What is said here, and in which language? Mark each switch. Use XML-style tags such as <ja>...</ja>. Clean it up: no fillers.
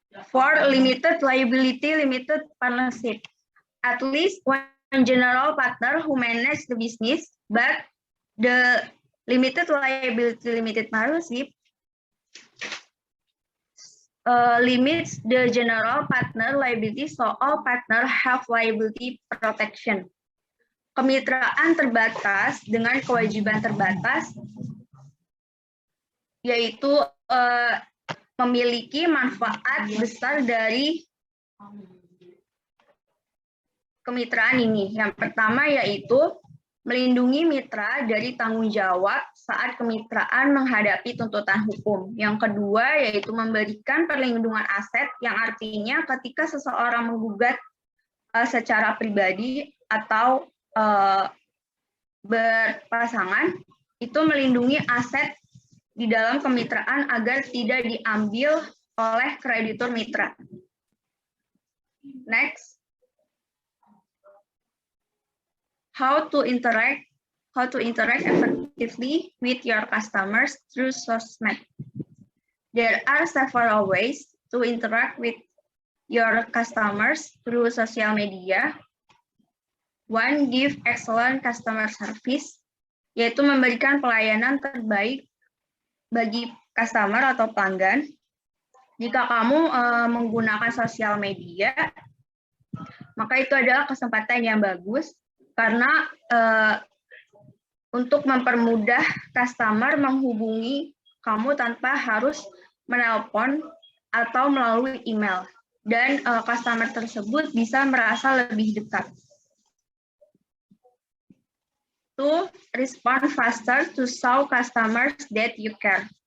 <en>For limited liability limited partnership, at least one general partner who manage the business, but the limited liability limited partnership limits the general partner liability, so all partner have liability protection.</en> <id>Kemitraan terbatas dengan kewajiban terbatas, yaitu memiliki manfaat besar dari kemitraan ini. Yang pertama yaitu melindungi mitra dari tanggung jawab saat kemitraan menghadapi tuntutan hukum. Yang kedua yaitu memberikan perlindungan aset, yang artinya ketika seseorang menggugat secara pribadi atau berpasangan, itu melindungi aset di dalam kemitraan agar tidak diambil oleh kreditur mitra.</id> <en>Next, how to interact effectively with your customers through sosmed. There are several ways to interact with your customers through social media. One, give excellent customer service,</en> <id>yaitu memberikan pelayanan terbaik bagi customer atau pelanggan. Jika kamu menggunakan sosial media, maka itu adalah kesempatan yang bagus karena untuk mempermudah customer menghubungi kamu tanpa harus menelpon atau melalui email, dan customer tersebut bisa merasa lebih dekat.</id> <en>To respond faster to show customers that you care.</en>